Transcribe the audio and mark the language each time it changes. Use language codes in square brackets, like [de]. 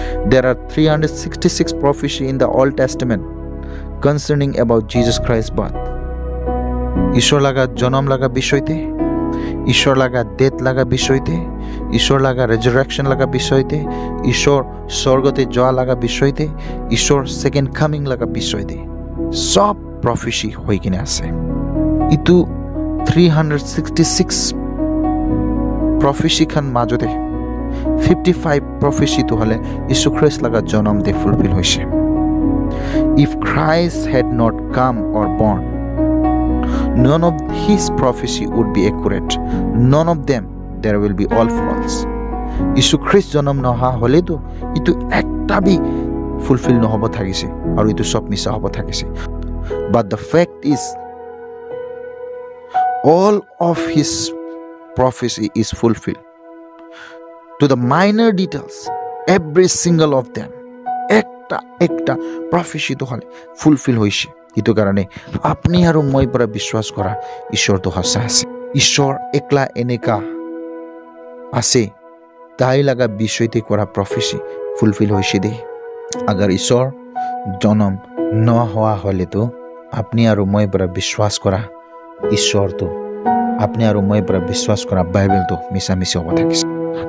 [en] There are 366 prophecy in the Old Testament concerning about Jesus Christ's birth. [as] ঈশ্বৰ লগা জন্ম লগা বিষয়তে, ঈশ্বৰ লগা ডেথ লগা বিষয়তে, ঈশ্বৰ লগা ৰেজাৰেকশ্যন লগা বিষয়তে, ঈশ্বৰ স্বৰ্গতে যোৱা লগা বিষয়তে, ঈশ্বৰ ছেকেণ্ড কামিং লগা বিষয়তে সব প্ৰফেচি হৈ কিনে আছে। ইটো 366 প্ৰফেচি খান মাজতে 55 প্ৰফেচিটো হ'লে যীশু খ্ৰীষ্ট লগা জন্মতে ফুলফিল হৈছে। [en] If Christ had not come or born, none of his prophecy would be accurate. None of them, there will be all false. [as] যীশু খ্ৰীষ্ট জন্ম নহা হ'লেতো এইটো একটা বি ফুলফিল নহ'ব থাকিছে আৰু এইটো সব মিছা হ'ব থাকিছে। [en] But the fact is, all of his prophecy is fulfilled. To the minor details, every single of them, [as] একটা prophecy তো হলে ফুলফিল হয়েছে। এইটো কাৰণে আপনি আৰু মই পৰা বিশ্বাস কৰা ঈশ্বৰটো সঁচা আছে। ঈশ্বৰ একলা এনেকা আছে, তাই লগা বিষয়তে কৰা প্ৰফেচি ফুলফিল হৈছে দে। আগাৰ ঈশ্বৰ জন্ম নোহোৱা হ'লেতো আপনি আৰু মই পৰা বিশ্বাস কৰা ঈশ্বৰটো, আপনি আৰু মই পৰা বিশ্বাস কৰা বাইবেলটো মিছামিছি হ'ব থাকিছে।